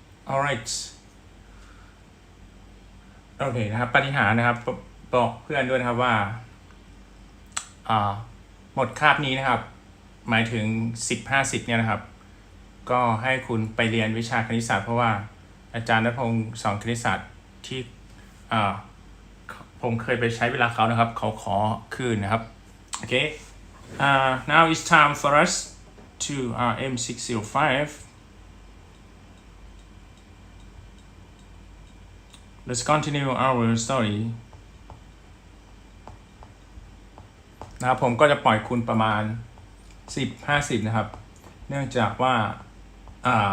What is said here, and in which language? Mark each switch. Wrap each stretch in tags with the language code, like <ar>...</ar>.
<th>alright โอเคนะครับปฏิหารนะครับบอกเพื่อนด้วยนะครับว่าหมดคาบนี้นะครับหมายถึง10-50เนี่ยนะครับก็ให้คุณไปเรียนวิชาคณิตศาสตร์เพราะว่าอาจารย์ณัฐพงศ์สอนคณิตศาสตร์ที่ผมเคยไปใช้เวลาเขานะครับเขาขอคืนนะครับโอเค</th> <en>now it's time for us to M605. Let's continue our story.</en> <th>นะครับผมก็จะปล่อยคุณประมาณ10-50นะครับเนื่องจากว่าเ</th>